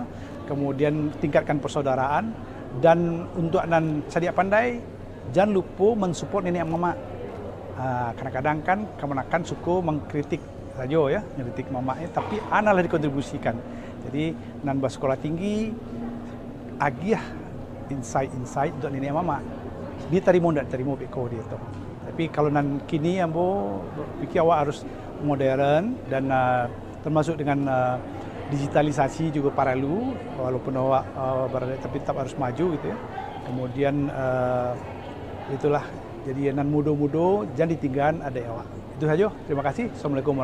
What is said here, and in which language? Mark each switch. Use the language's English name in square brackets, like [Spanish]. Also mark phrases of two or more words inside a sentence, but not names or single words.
[Indonesian] Kemudian tingkatkan persaudaraan, dan untuk [Minangkabau] nan sadia pandai [Indonesian] jangan lupa mensupport nenek mama. Kadang-kadang kan kemenakan suku mengkritik saja ya, mengkritik mamanya, tapi analah dikontribusikan. Jadi nan bersekolah tinggi agiah insight untuk nenek mama. Dia terima tak terima [Minangkabau] beko dia tu. [Indonesian] Tapi kalau [Minangkabau] nan kini ambo fikir awak [Indonesian] harus modern dan termasuk dengan digitalisasi juga perlu, walaupun awak berada tapi tetap harus maju gitu ya. kemudian itulah jadi [Minangkabau] nan mudo-mudo [Indonesian] jangan ditinggalkan ada awak. Itu saja. Terima kasih.